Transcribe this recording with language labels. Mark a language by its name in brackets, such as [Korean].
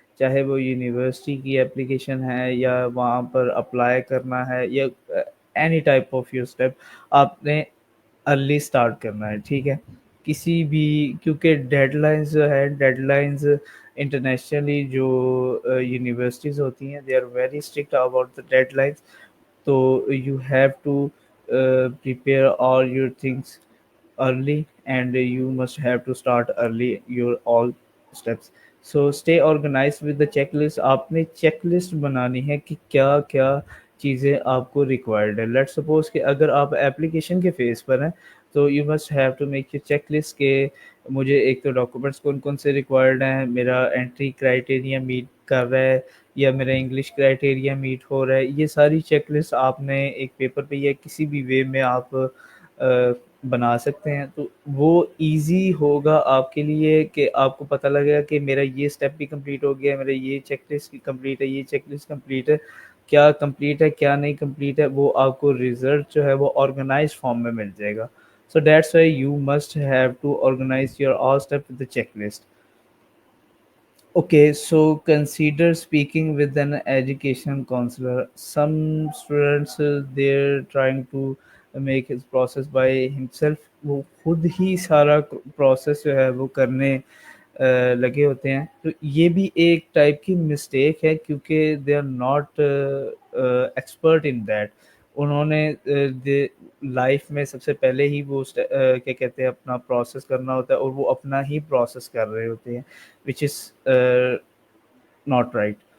[Urdu] چاہے وہ یونیورسٹی کی اپلیکیشن ہے یا وہاں پر اپلائی کرنا ہے یا [English] any type of your step, [Urdu] آپ نے ارلی اسٹارٹ کرنا ہے. ٹھیک ہے، کسی بھی، کیونکہ ڈیڈ لائنز جو ہے، ڈیڈ لائنز انٹرنیشنلی جو یونیورسٹیز ہوتی ہیں، [English] They are very strict about the deadlines. تو you have to prepare all your things early, and you must have to start early your all steps. So stay organized with the checklist. [Urdu] آپ نے check list بنانی ہے کہ کیا کیا چیزیں آپ کو ریکوائرڈ ہے. لیٹ سپوز کہ اگر آپ اپلیکیشن کے فیز پر ہیں تو [English] you must have to make your checklist [Urdu] کہ مجھے ایک تو ڈاکومنٹس کون کون سے ریکوائرڈ ہیں، میرا انٹری کرائٹیریا میٹ کر رہا ہے یا میرا انگلش کرائٹیریا میٹ ہو رہا ہے. یہ ساری چیک لسٹ آپ نے ایک پیپر پہ یا کسی بھی وے میں آپ بنا سکتے ہیں. تو وہ ایزی ہوگا آپ کے لیے کہ آپ کو پتہ لگے گا کہ میرا یہ اسٹیپ بھی کمپلیٹ ہو گیا، میرا یہ چیک لسٹ کمپلیٹ ہے، یہ چیک لسٹ کمپلیٹ ہے. کیا کمپلیٹ ہے کیا نہیں کمپلیٹ ہے وہ آپ کو ریزلٹ جو ہے وہ آرگنائز فارم میں مل جائے گا. [English] So that's why you must have to organize your all steps with the checklist. Okay, so consider speaking with an education counselor. Some students they're trying to make his process by himself. [Urdu] وہ خود ہی سارا process جو ہے وہ کرنے لگے ہوتے ہیں. تو یہ بھی ایک ٹائپ کی مسٹیک ہے کیونکہ [English] They are not expert in that. [Urdu] انہوں نے لائف میں سب سے پہلے ہی وہ کیا کہتے ہیں اپنا پروسیس کرنا ہوتا ہے اور وہ اپنا ہی پروسیس کر رہے ہوتے ہیں [English] which is not right.